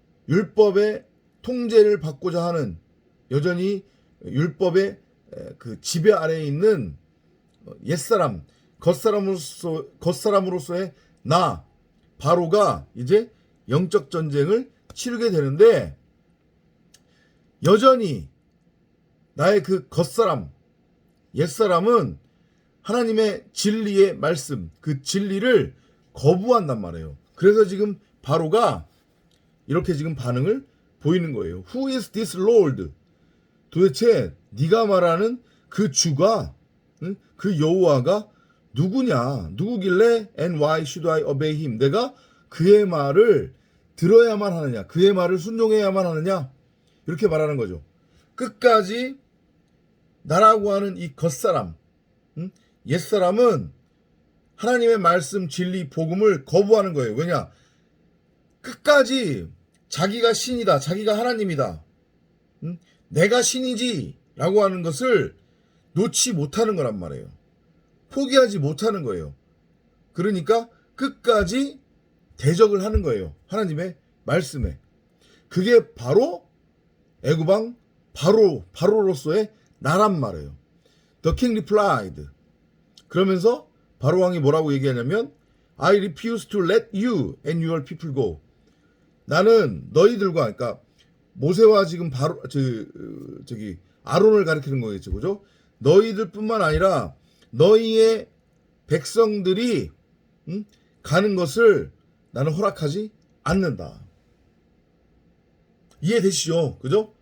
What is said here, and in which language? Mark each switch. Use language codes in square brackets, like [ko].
[ko] 율법의 통제를 받고자 하는, 여전히 율법의 그 지배 아래에 있는 옛사람, 겉사람으로서의 나 바로가 이제 영적 전쟁을 치르게 되는데, 여전히 나의 그 겉사람, 옛사람은 하나님의 진리의 말씀, 그 진리를 거부한단 말이에요. 그래서 지금 바로가 이렇게 지금 반응을 보이는 거예요. [en] Who is this Lord? [ko] 도대체 네가 말하는 그 주가, 그 여호와가 누구냐? 누구길래 [en] and why should I obey him? [ko] 내가 그의 말을 들어야만 하느냐? 그의 말을 순종해야만 하느냐? 이렇게 말하는 거죠. 끝까지 나라고 하는 이 겉사람, 옛사람은 하나님의 말씀, 진리, 복음을 거부하는 거예요. 왜냐? 끝까지 자기가 신이다, 자기가 하나님이다, 내가 신이지 라고 하는 것을 놓지 못하는 거란 말이에요. 포기하지 못하는 거예요. 그러니까 끝까지 대적을 하는 거예요. 하나님의 말씀에. 그게 바로 애굽왕 바로로서의 나란 말이에요. [en] The king replied. [ko] 그러면서 바로 왕이 뭐라고 얘기하냐면 [en] I refuse to let you and your people go. [ko] 나는 너희들과, 그러니까 모세와 지금 바로 저기 아론을 가리키는 거겠죠, 그죠? 너희들뿐만 아니라 너희의 백성들이 가는 것을 나는 허락하지 않는다. 이해되시죠? 그죠?